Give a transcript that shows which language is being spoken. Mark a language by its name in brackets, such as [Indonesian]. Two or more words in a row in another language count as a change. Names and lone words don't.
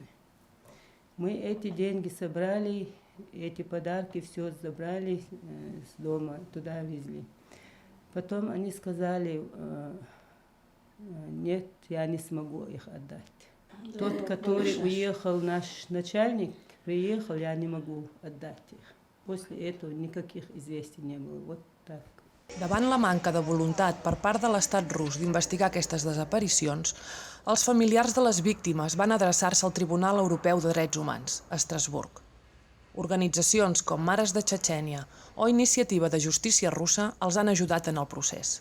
[Russian] Мы эти деньги собрали, эти подарки все забрали с дома, туда везли. Потом они сказали, нет, я не смогу их отдать. Тот, который уехал, наш начальник, приехал, я не могу отдать их. После этого никаких известий не было. Вот так. [Catalan] Davant la manca de voluntat per part de l'estat rus d'investigar aquestes desaparicions, els familiars de les víctimes van adreçar-se al Tribunal Europeu de Drets Humans, a Estrasburg. Organitzacions com Mares de Txetxènia o Iniciativa de Justícia Russa els han ajudat en el procés.